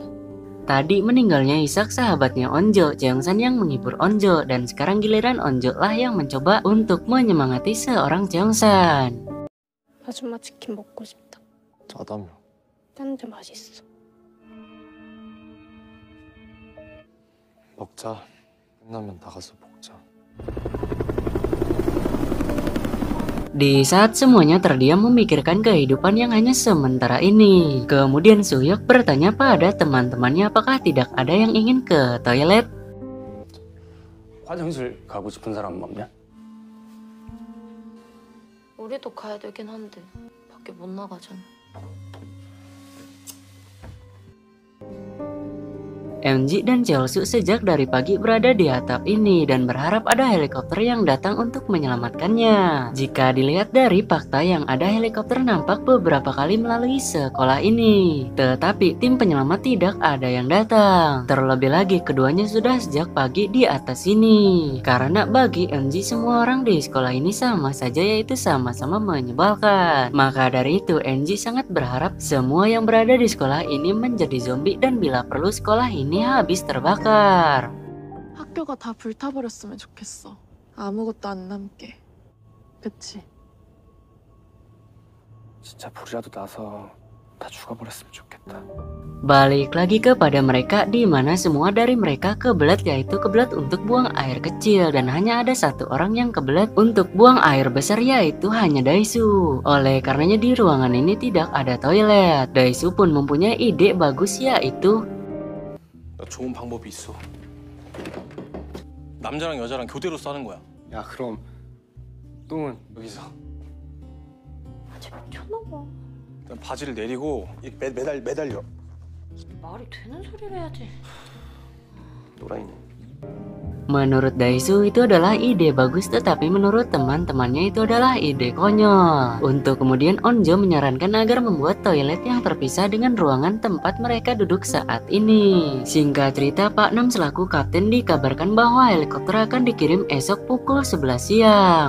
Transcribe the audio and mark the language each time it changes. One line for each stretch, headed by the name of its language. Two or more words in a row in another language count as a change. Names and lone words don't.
Indonesian: Tadi meninggalnya Isak sahabatnya Onjo, Cheongsan yang menghibur Onjo, dan sekarang giliran Onjo lah yang mencoba untuk menyemangati seorang Cheongsan.
Korean: 아줌마 치킨 먹고 싶다. 짜다며. 딴 데 맛있어. 먹자. 끝나면 나가서 먹자.
Indonesian: Di saat semuanya terdiam memikirkan kehidupan yang hanya sementara ini, kemudian Suhyuk bertanya pada teman-temannya apakah tidak ada yang ingin ke toilet.
Korean: 화장실 가고 싶은 사람 없냐? 우리도 가야 되긴 한데 밖에 못 나가잖아.
Indonesian: MG dan Cheolsu sejak dari pagi berada di atap ini dan berharap ada helikopter yang datang untuk menyelamatkannya. Jika dilihat dari fakta yang ada, helikopter nampak beberapa kali melalui sekolah ini, tetapi tim penyelamat tidak ada yang datang. Terlebih lagi keduanya sudah sejak pagi di atas sini, karena bagi MG semua orang di sekolah ini sama saja, yaitu sama-sama menyebalkan. Maka dari itu MG sangat berharap semua yang berada di sekolah ini menjadi zombie dan bila perlu sekolah ini habis terbakar.
Korean: 학교가 다 불타버렸으면 좋겠어. 아무것도 안 남게. 그치? 진짜 불이라도 나서 다 죽어버렸으면 좋겠다.
Indonesian: Balik lagi kepada mereka, di mana semua dari mereka kebelet, yaitu kebelet untuk buang air kecil, dan hanya ada satu orang yang kebelet untuk buang air besar, yaitu hanya Daesu. Oleh karenanya di ruangan ini tidak ada toilet. Daesu pun mempunyai ide bagus, yaitu
Korean: 나 좋은 방법이 있어. 남자랑 여자랑 교대로 싸는 거야. 야, 그럼 똥은 여기서. 아직 미쳤나봐. 일단 바지를 내리고 매달려. 말이 되는 소리를 해야지. 노라이네.
Indonesian: Menurut Daisu itu adalah ide bagus, tetapi menurut teman-temannya itu adalah ide konyol. Untuk kemudian Onjo menyarankan agar membuat toilet yang terpisah dengan ruangan tempat mereka duduk saat ini. Singkat cerita, Pak Nam selaku kapten dikabarkan bahwa helikopter akan dikirim esok pukul 11 siang.